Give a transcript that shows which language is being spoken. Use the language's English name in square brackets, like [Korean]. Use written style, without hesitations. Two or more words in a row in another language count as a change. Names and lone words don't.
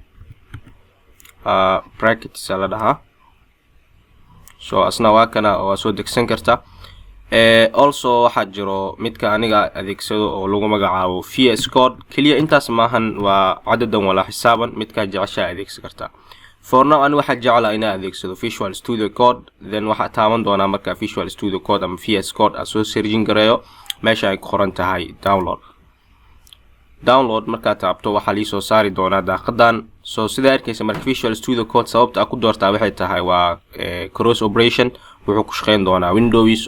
[Somali] bracket la dhahaa so asna waa kana oo soo degsan karta also waxaa jiro midka aniga adeegsado oo lagu magacaabo VS Code kaliya intaas maahan waa cadadan wala xisaaban midka jecesha adeegsan karta [English] for now [Somali] ani waxa jeclaa inaan adeegsado Visual Studio Code then waxa taaban doonaa marka Visual Studio Code ama VS Code soo searching gareeyo meesha ay ku qoran tahay download marka taabto waxa li soo saari doona daaqadan soo sida arkaysa marka Visual Studio Code sababta ku doortaa waxay tahay waa [English] cross operation [Somali] wuxuu ku shaqeyn doonaa Windows